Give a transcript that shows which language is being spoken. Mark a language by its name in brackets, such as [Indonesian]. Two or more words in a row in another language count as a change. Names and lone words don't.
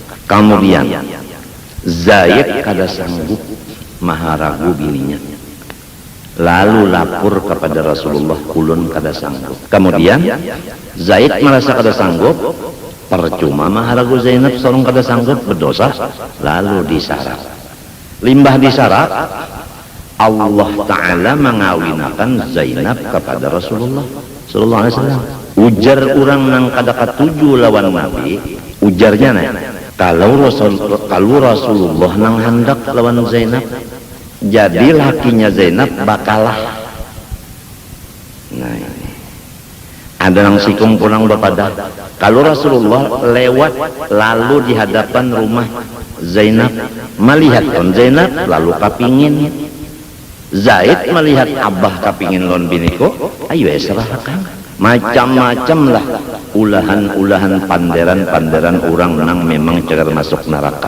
[Banjar] Kemudian Zaid kada sanggup maharagu bininya. Lalu lapor kepada Rasulullah, kulun kada sanggup. Kemudian Zaid merasa kada sanggup, percuma maharagu Zainab sorong kada sanggup, berdosa. Lalu disarap. Limbah disarap, [Arabic] الله تعالى [Banjar] mengawinakan Zainab kepada Rasulullah [Arabic] صلى الله عليه وسلم. [Banjar] Ujar orang nang kada katuju lawan Nabi, ujarnya nih, kalau Rasulullah nang hendak lawan Zainab, jadi lakinya Zainab bakalah. Nah ini ada nang sikung pulang bepada, kalau Rasulullah lewat lalu di hadapan rumah Zainab, melihat lon Zainab lalu kapingin Zaid, melihat abah kapingin lon biniko, ayo serahkan macam-macam lah ulahan-ulahan panderan-panderan orang nang memang cagar masuk neraka.